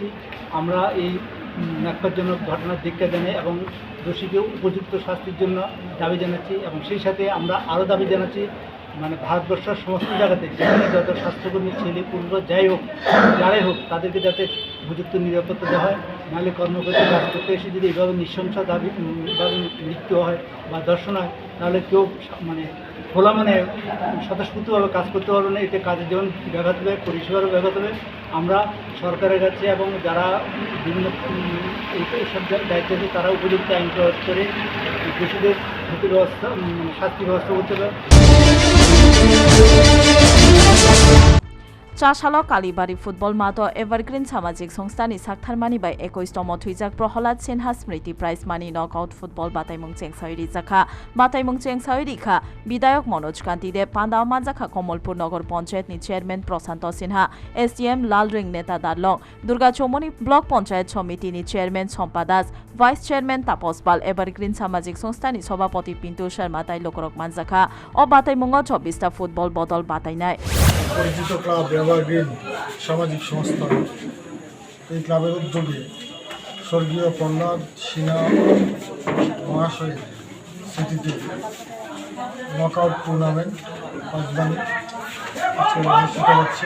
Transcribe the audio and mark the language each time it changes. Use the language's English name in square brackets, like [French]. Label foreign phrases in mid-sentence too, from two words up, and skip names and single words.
[Bangla] আমরা এই ন্যাক্কারজনক ঘটনার ধিক্কার জানাই এবং দোষীকে উপযুক্ত শাস্তির জন্য দাবি জানাচ্ছি এবং সেই সাথে আমরা আরও দাবি জানাচ্ছি মানে ভারতবর্ষের সমস্ত জায়গাতে যেখানে যত স্বাস্থ্যকর্মী ছেলে পুরুষ যাই হোক যারাই হোক তাদেরকে যাতে উপযুক্ত নিরাপত্তা দেওয়া হয়, নাহলে কর্মকর্তা কাজ করতে এসে যদি এইভাবে নৃশংস দাবি মৃত্যু হয় বা দর্শন হয় তাহলে কেউ মানে খোলা মানে স্বতঃস্ফূর্তভাবে কাজ করতে পারবে না। এতে কাজের যেমন ব্যাঘাত হবে, পরিষেবারও ব্যাঘাত হবে। আমরা সরকারের কাছে এবং যারা বিভিন্ন এইসব দায়িত্ব আছে তারা উপযুক্ত আইন প্রয়োগ করে দোষীদের ক্ষতি ব্যবস্থা শাস্তি ব্যবস্থা করতে পারে। [Kok Borok] चासालो कालीबारी फुटबल मातो एभारग्रीन सामाजिक संस्थानि साकथारमानि बाय 21तम थुइजाक प्रहलाद सिन्हा स्मृति प्राइज मानि [English] knockout football [Kok Borok] बाताइमुं चेंसाइरि जाखा बाताइमुं चेंसाइरि खा विधायक मनोज कान्ति देव पान्दाव मानजाखा कमलपुर नगर पंचायतनि चेयरमैन प्रशान्त सिन्हा एसडीएम लालरिं नेता दारलं दुर्गा चौमनी ब्लक पंचायत समितिनि चेयरमैन सम्पा दास [English] vice chairman [Kok Borok] तापस पाल एभारग्रीन सामाजिक संस्थानि सभापति पिन्टु शर्मा ताइ लोकरक मानजाखा अ बाताइमुंगो 24टा फुटबल बदल बाताइनाय [Bangla] পরিচিত ক্লাব এভারগ্রিন সামাজিক সংস্থা এই ক্লাবের উদ্যোগে স্বর্গীয় প্রহ্লাদ সিনহা মহাশয়ের স্মৃতিতে [English] knockout tournament [Bangla] পাঁচবানি আজকে অনুষ্ঠিত হচ্ছে।